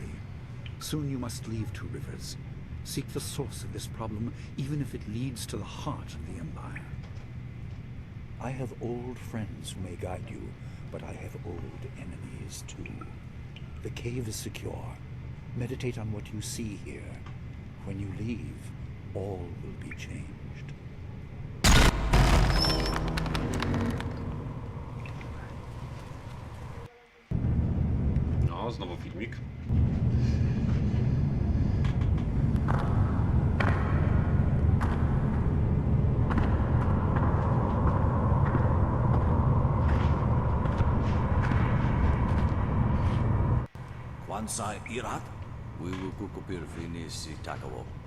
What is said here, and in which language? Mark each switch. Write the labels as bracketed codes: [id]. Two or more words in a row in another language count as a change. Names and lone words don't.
[en] Soon you must leave Two Rivers. Seek the source of this problem, even if it leads to the heart of the Empire. I have old friends who may guide you, but I have old enemies too. The cave is secure. Meditate on what you see here. When you leave, all will be changed. [pl] No, znowu filmik. Kwansa irat, wiwu kukupir finisi takawo.